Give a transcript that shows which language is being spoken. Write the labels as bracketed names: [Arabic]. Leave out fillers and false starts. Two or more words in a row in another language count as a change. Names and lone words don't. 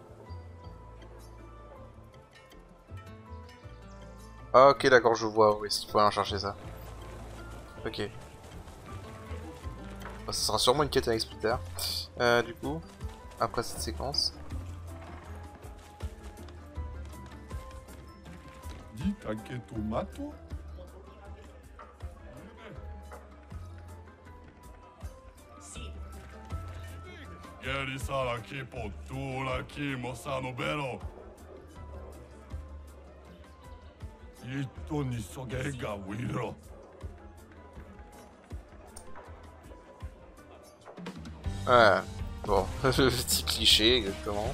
[French] Ah, ok, d'accord, je vois. Oui, il faut aller chercher ça. Ok. Bah, ça sera sûrement une quête avec plus tard. Du coup, après cette séquence. Dis que tomato? Geri sara ki potula ki mosano bero. Ito ni soge ga wiro. Ouais, bon, petit cliché, exactement.